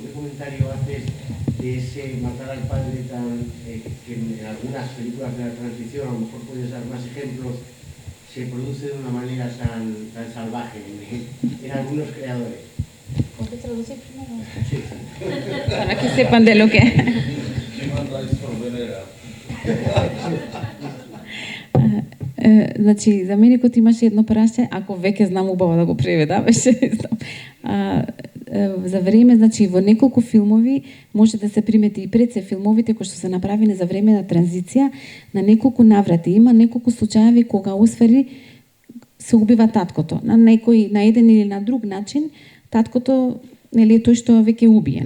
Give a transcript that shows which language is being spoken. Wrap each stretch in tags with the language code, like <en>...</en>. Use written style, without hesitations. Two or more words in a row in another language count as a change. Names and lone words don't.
<es>¿Qué comentario haces de ese matar al padre tan, que en algunas películas de la transición, a lo mejor puedes dar más ejemplos, se produce de una manera tan salvaje en algunos creadores? ¿Puedes traducir primero? Sí. Para que sepan de lo que...</es> <mk>Значи, за мене кога имаше едно праще, ако веќе знам убаво да го преведам, за време, значи во неколку филмови може да се примети и пред се филмовите кои што се направени за време на транзиција, на неколку наврати има неколку случаеви кога освери се убива таткото, на некој на еден или на друг начин, таткото нели тој што веќе убиен.</mk>